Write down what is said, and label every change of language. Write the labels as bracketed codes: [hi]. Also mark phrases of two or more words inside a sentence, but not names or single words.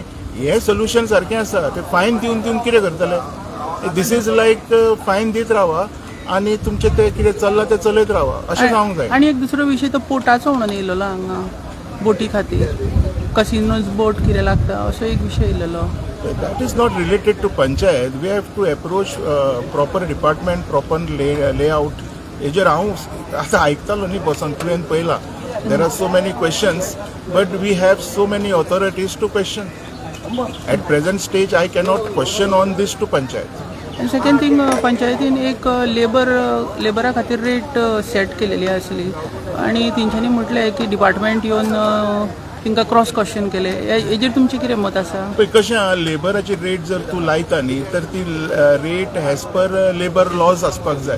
[kok] हें सोल्युशन सारकें आसा. ते फायन दिवन कितें करतले? [en] this is like [kok] फायन दीत रावा आनी तुमचें तें कितें चल्लां तें चलयत रावा अशें जावंक जाय. आनी एक दुसरो विशय तो पोर्टाचो म्हणून येयलेलो हांगा बोटी खातीर कसिनोज बोट कितें लागता असो एक विशय येयलेलो. [en] That is not related to panchayat. We have to approach proper department, proper layout. [kok] हेजेर हांव आतां आयकतालो न्ही बसून तुवें पळयलां. [en] There are so many questions, but we have so many authorities to question. At present stage, I cannot question on this to panchayat. [kok] आनी [en] second thing [kok] पंचायतीन एक लेबरा खातीर रेट सेट केलेली आसली आनी तेंच्यांनी म्हटलें की डिपार्टमेंट येवन तांकां [en] cross question [kok] केले. हेजेर तुमचें कितें मत आसा? पळय कशें आहा, लेबराची रेट जर तूं लायता न्ही तर ती रेट [en] as per labour laws [kok] आसपाक जाय.